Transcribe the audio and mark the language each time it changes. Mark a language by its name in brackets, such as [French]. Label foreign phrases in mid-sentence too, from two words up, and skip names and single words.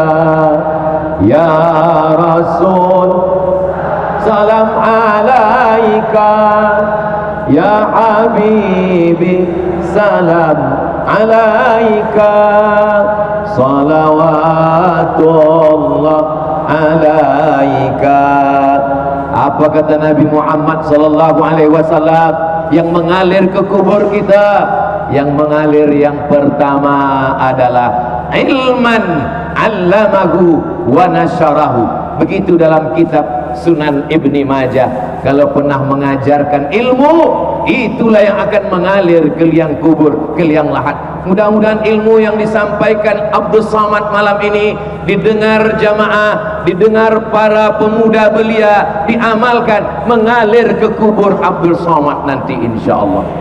[Arabic] يا رسول سلام عليك. يا حبيبي سلام عليك. صلوات الله عليك. [Indonesian] Apa kata Nabi Muhammad [Arabic] صلى الله عليه وسلم [Indonesian] yang mengalir ke kubur kita? Yang mengalir yang pertama adalah [Arabic] علما علمه ونشره. [Indonesian] Begitu dalam kitab Sunan Ibni Majah. Kalau pernah mengajarkan ilmu, itulah yang akan mengalir ke liang kubur, ke liang lahat. Mudah-mudahan ilmu yang disampaikan Abdul Somad malam ini didengar jamaah, didengar para pemuda belia, diamalkan, mengalir ke kubur Abdul Somad nanti insyaallah.